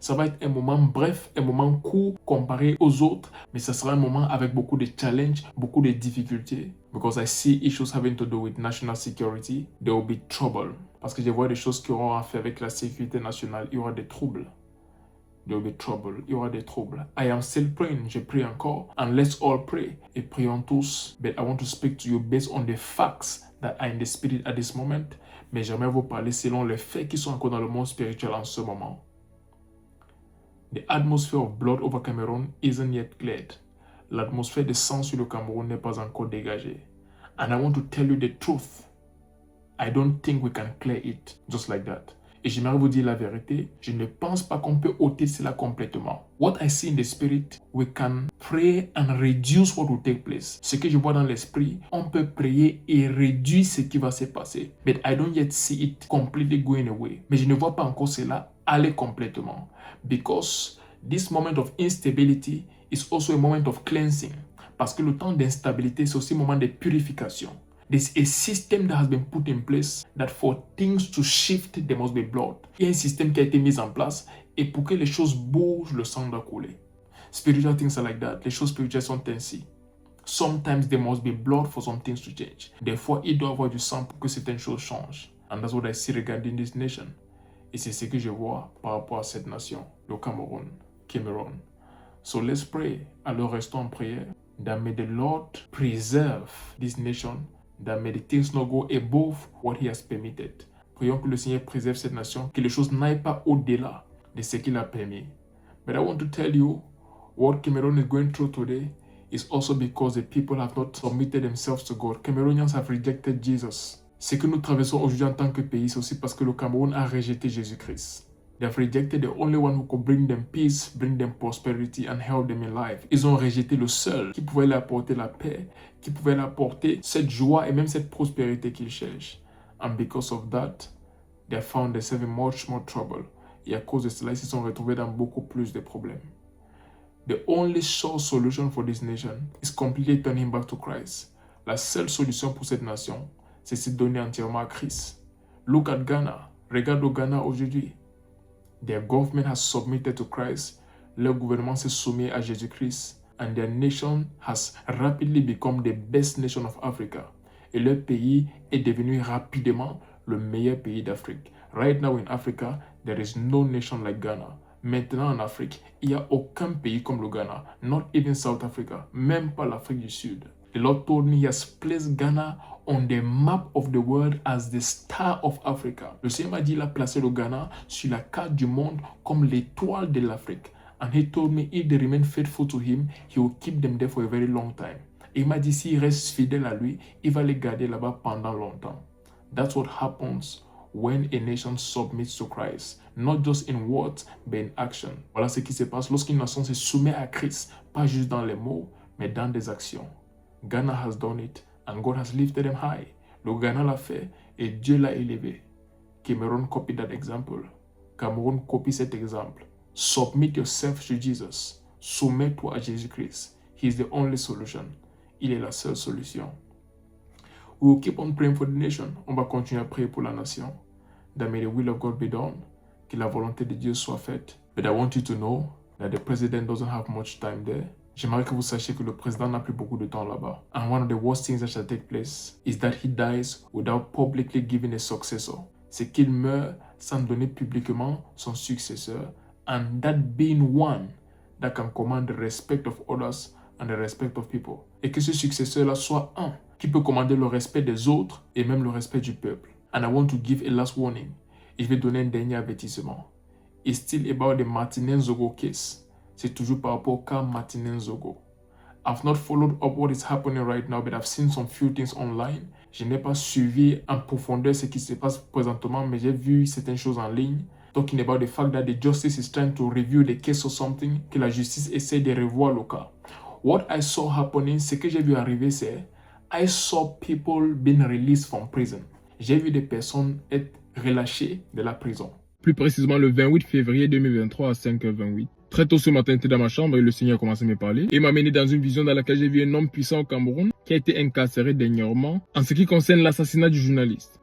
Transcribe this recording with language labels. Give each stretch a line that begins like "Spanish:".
French: Ça va être un moment bref, un moment court comparé aux autres, mais ça sera un moment avec beaucoup de challenges, beaucoup de difficultés.
English: Because I see issues having to do with national security, there will be trouble.
French: Parce que je vois des choses qui auront à faire avec la sécurité nationale, il y aura des troubles.
English: There will be trouble.
French: Il y aura des troubles.
English: I am still praying.
French: Je prie encore.
English: And let's all pray.
French: Et prions tous.
English: But I want to speak to you based on the facts that are in the spirit at this moment.
French: Mais j'aimerais vous parler selon les faits qui sont encore dans le monde spirituel en ce moment.
English: The atmosphere of blood over Cameroon isn't yet cleared.
French: L'atmosphère de sang sur le Cameroun n'est pas encore dégagée.
English: And I want to tell you the truth. I don't think we can clear it just like that.
French: Et j'aimerais vous dire la vérité, je ne pense pas qu'on peut ôter cela complètement.
English: What I see in the spirit, we can pray and reduce what will take place.
French: Ce que je vois dans l'esprit, on peut prier et réduire ce qui va se passer.
English: But I don't yet see it completely going away.
French: Mais je ne vois pas encore cela aller complètement.
English: Because this moment of instability is also a moment of cleansing.
French: Parce que le temps d'instabilité, c'est aussi un moment de purification.
English: There's a system that has been put in place that for things to shift, there must be blood.
French: Il y a un système qui a été mis en place et pour que les choses bougent, le sang doit couler.
English: Spiritual things are like that.
French: Les choses spirituelles sont ainsi.
English: Sometimes there must be blood for some things to change.
French: Des fois, il doit y avoir du sang pour que certaines choses changent.
English: And that's what I see regarding this nation.
French: Et c'est ce que je vois par rapport à cette nation, le Cameroun.
English: So let's pray.
French: Alors restons en prière.
English: That may the Lord preserve this nation. That may the things not go above what he has permitted.
French: Prions que le Seigneur préserve cette nation, que les choses n'aillent pas au-delà de ce qu'il a permis.
English: But I want to tell you, what Cameroon is going through today is also because the people have not submitted themselves to God. Cameroonians have rejected Jesus.
French: Ce que nous traversons aujourd'hui en tant que pays, c'est aussi parce que le Cameroun a rejeté Jésus-Christ.
English: They have rejected the only one who could bring them peace, bring them prosperity and help them in life.
French: Ils ont rejeté le seul qui pouvait leur apporter la paix, qui pouvait leur apporter cette joie et même cette prospérité qu'ils cherchent.
English: And because of that, they have found themselves in much more trouble.
French: Et à cause de cela, ils se sont retrouvés dans beaucoup plus de problèmes.
English: The only sure solution for this nation is completely turning back to Christ.
French: La seule solution pour cette nation, c'est se donner entièrement à Christ.
English: Look at Ghana.
French: Regarde au Ghana aujourd'hui.
English: Their government has submitted to Christ.
French: Leur gouvernement s'est soumis à Jésus-Christ.
English: And their nation has rapidly become the best nation of Africa.
French: Et leur pays est devenu rapidement le meilleur pays d'Afrique.
English: Right now in Africa, there is no nation like Ghana.
French: Maintenant en Afrique, il n'y a aucun pays comme le Ghana.
English: Not even South Africa.
French: Même pas l'Afrique du Sud.
English: The Lord told me he has placed Ghana on the map of the world as the star of Africa.
French: Le Seigneur m'a dit il a placé le Ghana sur la carte du monde comme l'étoile de l'Afrique.
English: And he told me if they remain faithful to him, he will keep them there for a very long time.
French: Et il m'a dit s'ils restent fidèles à lui, il va les garder là-bas pendant longtemps.
English: That's what happens when a nation submits to Christ. not just in words, but in action.
French: Voilà ce qui se passe lorsqu'une nation se soumet à Christ, pas juste dans les mots, mais dans des actions.
English: Ghana has done it, and God has lifted them high.
French: Le Ghana l'a fait, et Dieu l'a élevé.
English: Cameroon copied that example.
French: Cameroun copie cet exemple.
English: Submit yourself to Jesus.
French: Soumets-toi à Jésus-Christ.
English: He is the only solution.
French: Il est la seule solution.
English: We will keep on praying for the nation.
French: On va continuer à prier pour la nation.
English: That may the will of God be done.
French: Que la volonté de Dieu soit faite.
English: But I want you to know that the president doesn't have much time there.
French: J'aimerais que vous sachiez que le président n'a plus beaucoup de temps là-bas.
English: And one of the worst things that shall take place is that he dies without publicly giving a successor.
French: C'est qu'il meurt sans donner publiquement son successeur.
English: And that being one that can command the respect of others and the respect of people.
French: Et que ce successeur-là soit un qui peut commander le respect des autres et même le respect du peuple.
English: And I want to give a last warning.
French: Et je vais donner un dernier avertissement.
English: It's still about the Martinez Zogo case.
French: C'est toujours par rapport au cas Martinez Zogo.
English: I've not followed up what is happening right now, but I've seen some few things online.
French: Je n'ai pas suivi en profondeur ce qui se passe présentement, mais j'ai vu certaines choses en ligne.
English: Talking about the fact that the justice is trying to review the case or something,
French: que la justice essaie de revoir le cas.
English: What I saw happening,
French: ce que j'ai vu arriver, c'est
English: I saw people being released from prison.
French: J'ai vu des personnes être relâchées de la prison. Plus précisément le 28 février 2023 à 5h28. Très tôt ce matin, j'étais dans ma chambre et le Seigneur a commencé à me parler. Et m'a mené dans une vision dans laquelle j'ai vu un homme puissant au Cameroun qui a été incarcéré dernièrement en ce qui concerne l'assassinat du journaliste.